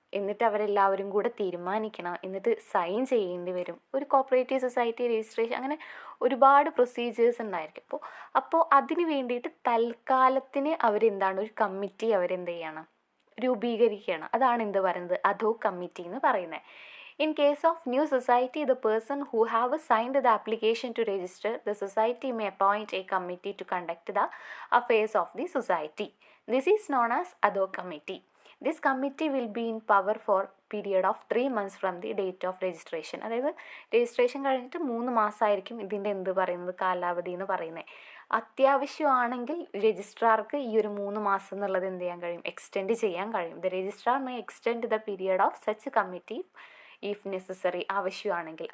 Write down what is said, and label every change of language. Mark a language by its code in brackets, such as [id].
[ml] എന്നിട്ട് അവരെല്ലാവരും കൂടെ തീരുമാനിക്കണം, എന്നിട്ട് സൈൻ ചെയ്യേണ്ടി വരും. ഒരു കോപ്പറേറ്റീവ് സൊസൈറ്റി രജിസ്ട്രേഷൻ അങ്ങനെ ഒരുപാട് പ്രൊസീജിയേഴ്സ് ഉണ്ടായിരിക്കും. അപ്പോൾ അതിന് വേണ്ടിയിട്ട് തൽക്കാലത്തിന് അവരെന്താണ് ഒരു കമ്മിറ്റി അവരെന്ത് ചെയ്യണം, രൂപീകരിക്കുകയാണ്. അതാണ് എന്ത് പറയുന്നത്, അധോക് കമ്മിറ്റി എന്ന് പറയുന്നത്. [en] In case of new society, the person who have signed the application to register the society may appoint a committee to conduct the affairs of the society. This is known as ad hoc committee. This committee will be in power for period of 3 months from the date of registration. [ml] അതായത് registration കഴിഞ്ഞിട്ട് 3 മാസമായിരിക്കും ഇതിൻ്റെ എന്ത് പറയുന്നത്, കാലാവധി എന്ന് പറയുന്നത്. അത്യാവശ്യമാണെങ്കിൽ രജിസ്ട്രാർക്ക് ഈ ഒരു 3 മാസം എന്നുള്ളത് എന്ത് ചെയ്യാൻ കഴിയും, എക്സ്റ്റെൻഡ് ചെയ്യാൻ കഴിയും. [en] the registrar may extend the period of such committee if necessary, [ml] ആവശ്യമാണെങ്കിൽ.